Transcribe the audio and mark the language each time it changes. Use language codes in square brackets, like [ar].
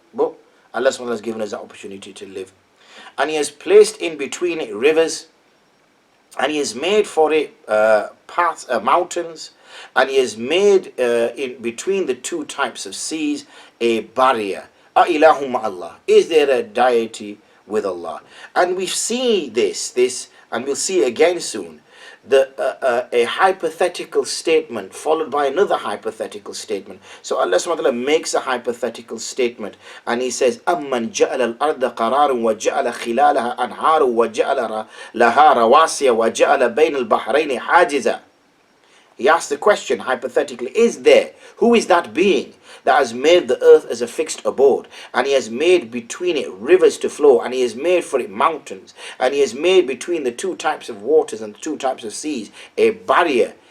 [en] But Allah SWT has given us the opportunity to live, and He has placed in between it rivers, and He has made for it paths, mountains, and He has made in between the two types of seas a barrier. [ar] Ilahum Allah, [en] is there a deity with Allah? And we see this, and we'll see again soon, a hypothetical statement followed by another hypothetical statement. So Allah SWT makes a hypothetical statement, and He says, [ar] أَمَّنْ جَعَلَ الْأَرْضَ قَرَارٌ وَجَعَلَ خِلَالَهَا أَنْهَارٌ وَجَعَلَ لَهَا رَوَاسِيَ وَجَعَلَ بَيْنَ الْبَحْرَيْنِ حَاجِزًا. [en] He asked the question hypothetically, who is that being that has made the earth as a fixed abode, and He has made between it rivers to flow, and He has made for it mountains, and He has made between the two types of waters and the two types of seas a barrier?